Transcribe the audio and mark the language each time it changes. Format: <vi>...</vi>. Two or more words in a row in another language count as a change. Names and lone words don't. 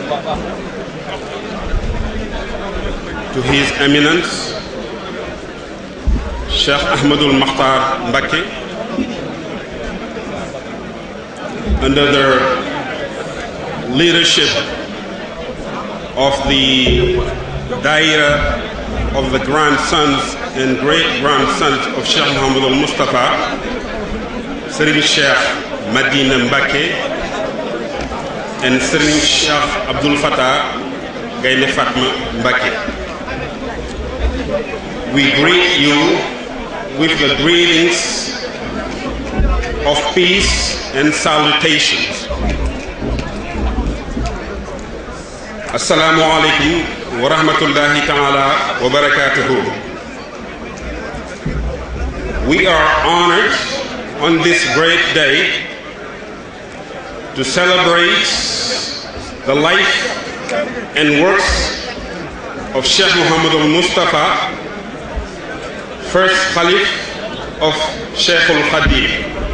<en>To His Eminence Cheikh Ahmadul Mokhtar Mbacke, under the leadership of the Daira of the grandsons and great-grandsons of Sheikh Mohammed Moustapha, Serigne Cheikh Madina Mbacke, and Serigne Cheikh Abdul Fattah Gaynde Fatma Mbacke. We greet you with the greetings of peace and salutations.</en> <ar>السلام عليكم ورحمة الله تعالى وبركاته.</ar> <en>We are honored on this great day to celebrate the life and works of Sheikh Muhammad Moustapha, first Khalif of Sheikh al-Khadim.</en>